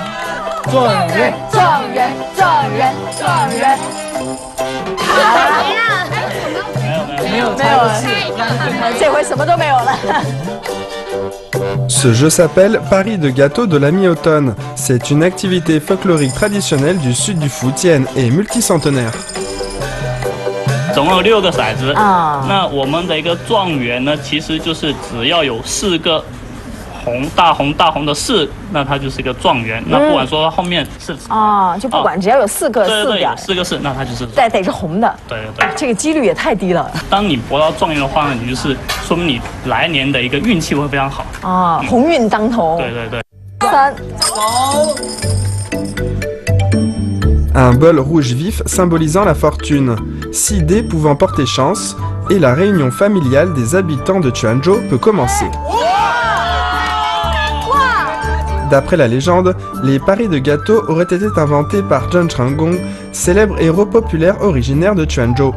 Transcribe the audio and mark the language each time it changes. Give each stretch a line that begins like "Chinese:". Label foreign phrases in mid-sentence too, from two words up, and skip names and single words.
French: Ce jeu s'appelle Paris de gâteau de la mi-automne. C'est une activité folklorique traditionnelle du sud du Fujian et multicentenaire.
Chinese: 总共有6个骰子那我们的一个状元呢其实就是只要有4个大红的4那它就是一个状元那不管说后面是就不管只要有4个4点 4个4那它就是得是红的对这个几率也太低了当你博到状元的话呢你就是说明你来年的一个运气会非常好鸿运当头对 3
French: Un bol rouge vif symbolisant la fortune, 6 dés pouvant porter chance, et la réunion familiale des habitants de Quanzhou peut commencer. D'après la légende, les paris de gâteaux auraient été inventés par Zheng Chenggong, célèbre héros populaire originaire de Quanzhou.